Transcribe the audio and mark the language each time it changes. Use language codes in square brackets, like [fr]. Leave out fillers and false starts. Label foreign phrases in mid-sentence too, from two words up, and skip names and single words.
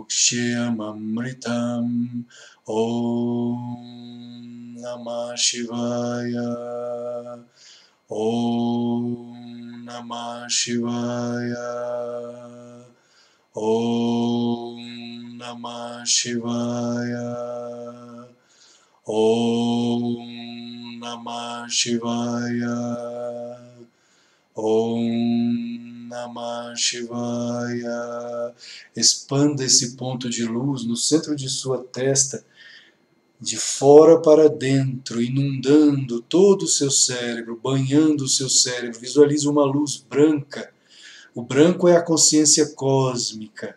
[sa] Mukshya Om Namah Shivaya, Om Namah Shivaya, Om Namah Shivaya, Om Namah Shivaya, Om Namah Shivaya. [pt] Expanda esse ponto de luz no centro de sua testa, de fora para dentro, inundando todo o seu cérebro, banhando o seu cérebro. Visualize uma luz branca. O branco é a consciência cósmica.